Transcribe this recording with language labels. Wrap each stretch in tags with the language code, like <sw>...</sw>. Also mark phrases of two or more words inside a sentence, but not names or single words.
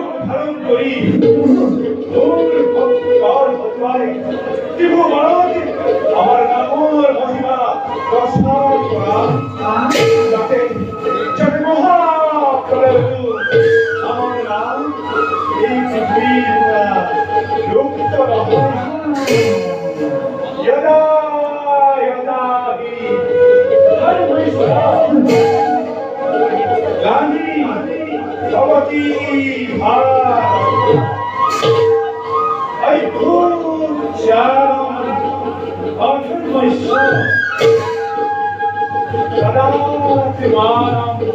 <as>ধাৰণ কৰি মোৰ ভক্তৰ হতুৱাই ত্ৰিভুৱনত আমাৰ নামৰ মহিমা প্ৰচাৰ কৰা যাতে মহাপ্ৰলয়তো আমাৰ নাম এই পৃথিৱীৰ পৰা লুপ্ত নহয়</as> <sa>यदा यदा हि धर्मस्य ग्लानि भवति भारत अभूत्यानं अधर्मस्य तदात्मानं</sa>